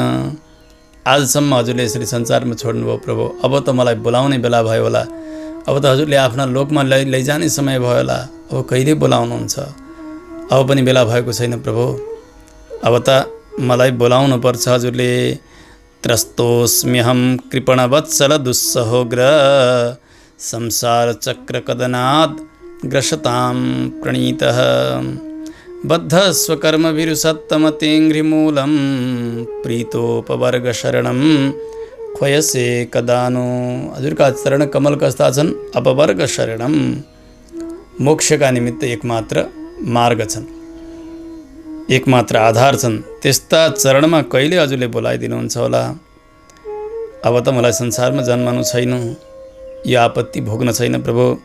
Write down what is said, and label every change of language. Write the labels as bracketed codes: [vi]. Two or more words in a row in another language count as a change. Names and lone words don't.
[ne] आजसम्म हजुरले यसरी संसारमा छोड्नुभयो प्रभु, अब त मलाई बोलाउने बेला भयो होला। अब त हजुरले आफ्ना लोकमा लैजाने समय भयो होला। अब कहिले बोलाउनुहुन्छ? अब पनि बेला भएको छैन प्रभु, अब त मलाई बोलाउनु पर्छ हजुरले। [sa] त्रस्तोस्म्यहं कृपणवत्सल दुस्सहोग्र संसार चक्र कदनात् ग्रसतां प्रणीतः बद्ध स्वकर्मभिरुसत्तमतेङ्घ्रिमूलं प्रीतोपवर्ग शरणं ख्वयसे कदानो। [ne] हजुरका चरण कमल कस्ता छन्? [sa] अपवर्ग शरणम, [ne] मोक्षका निमित्त एकमात्र मार्ग छन्, एकमात्र आधार छन्। त्यस्ता चरणमा कहिले हजुरले बोलाइदिनुहुन्छ होला? अब त मलाई संसारमा जन्मनु छैन, यो आपत्ति भोग्न छैन प्रभु।